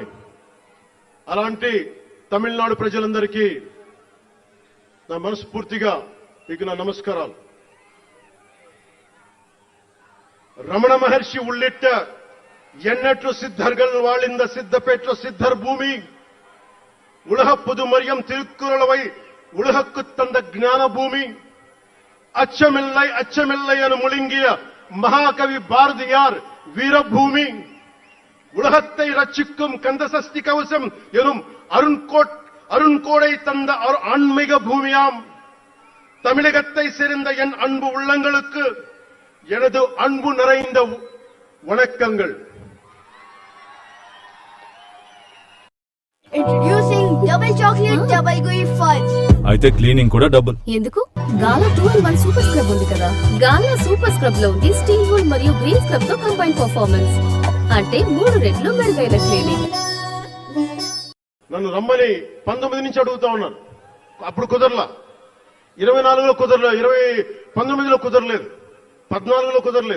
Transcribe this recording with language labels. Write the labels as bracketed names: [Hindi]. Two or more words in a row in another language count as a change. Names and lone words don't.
[Telugu] అలాంటి తమిళనాడు ప్రజలందరికీ నా మనస్ఫూర్తిగా మీకు నా నమస్కారాలు. [Tamil] ரமண மகரிஷி உள்ளிட்ட எண்ணற்ற சித்தர்கள் வாழ்ந்த சித்தபேட்டை சித்தர் பூமி உலக புதுமறையாம் திருக்குறளை உலகக்கு தந்த ஞான பூமி அச்சமில்லை என முழுங்கிய மகாகவி பாரதியார் வீரபூமி உலகத்தை ரட்சிக்கும் கந்தசஷ்டி கவசம் எனும் அருண்கோடை தந்த ஆன்மீக பூமியாம் தமிழகத்தை சேர்ந்த என் அன்பு உள்ளங்களுக்கு எனது அன்பு நிறைந்த வணக்கங்கள். [English] Introducing double chocolate double gooey fudge. [Telugu] అయితే క్లీనింగ్ కూడా డబుల్. ఎందుకు? గాలా 2-in-1 సూపర్ స్క్రబ్ ఉంది కదా. గాలా సూపర్ స్క్రబ్ లో ఉంది [English] steel wool [Telugu] మరియు [English] green scrub [Telugu] తో [English] combine performance. [Telugu] అంటే 3 రెట్లు మెరుగైన క్లీనింగ్. నన్ను రమ్మని 19 నుంచి అడుగుతా ఉన్నాను. అప్పుడు కుదరలా. 24లో కుదరలేదు, 19లో కుదరలేదు, 14లో కుదరలేదు.